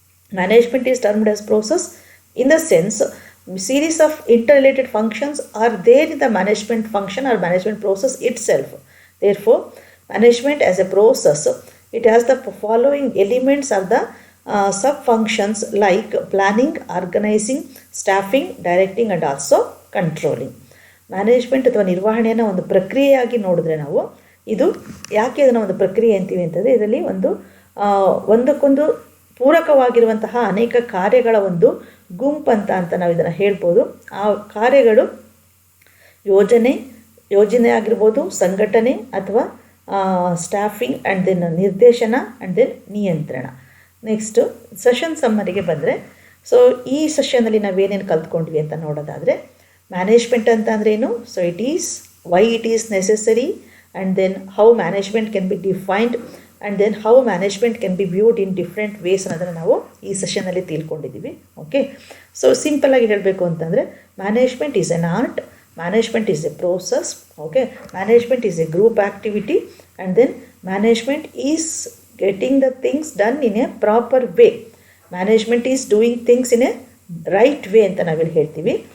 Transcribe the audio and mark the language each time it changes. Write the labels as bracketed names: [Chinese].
[English] Management is termed as process in the sense series of interrelated functions are there in the management function or management process itself. Therefore, management as a process, it has the following elements of the sub-functions like planning, organizing, staffing, directing and also controlling. [Kannada] Management ಅಥವಾ ನಿರ್ವಹಣೆಯನ್ನು ಒಂದು ಪ್ರಕ್ರಿಯೆಯಾಗಿ ನೋಡಿದ್ರೆ ನಾವು, ಇದು ಯಾಕೆ ಅದನ್ನು ಒಂದು ಪ್ರಕ್ರಿಯೆ ಅಂತೀವಿ ಅಂತಂದರೆ, ಇದರಲ್ಲಿ ಒಂದಕ್ಕೊಂದು ಪೂರಕವಾಗಿರುವಂತಹ ಅನೇಕ ಕಾರ್ಯಗಳ ಒಂದು ಗುಂಪಂತ ನಾವು ಇದನ್ನು ಹೇಳ್ಬೋದು. ಆ ಕಾರ್ಯಗಳು ಯೋಜನೆ ಆಗಿರ್ಬೋದು, ಸಂಘಟನೆ ಅಥವಾ ಸ್ಟಾಫಿಂಗ್ ಆ್ಯಂಡ್ ದೆನ್ ನಿರ್ದೇಶನ ಆ್ಯಂಡ್ ದೆನ್ ನಿಯಂತ್ರಣ. ನೆಕ್ಸ್ಟು ಸೆಷನ್ ಸಮ್ಮರಿಗೆ ಬಂದರೆ, ಸೊ ಈ ಸೆಷನ್ನಲ್ಲಿ ನಾವೇನೇನು ಕಲ್ತ್ಕೊಂಡ್ವಿ ಅಂತ ನೋಡೋದಾದರೆ, ಮ್ಯಾನೇಜ್ಮೆಂಟ್ ಅಂತ ಅಂದ್ರೇನು, [English] so it is why it is necessary and then how management can be defined and then how management can be viewed in different ways [Kannada] ಅನ್ನೋದನ್ನು ನಾವು ಈ ಸೆಷನ್ನಲ್ಲಿ ತಿಳ್ಕೊಂಡಿದ್ದೀವಿ. [English] okay, so [Kannada] ಸಿಂಪಲ್ಲಾಗಿ ಹೇಳಬೇಕು ಅಂತಂದರೆ, [English] Management is an art, management is a process, okay, management is a group activity, and then management is getting the things done in a proper way. Management is doing things in a right way [Kannada] ಅಂತ ನಾವಿಲ್ಲಿ ಹೇಳ್ತೀವಿ.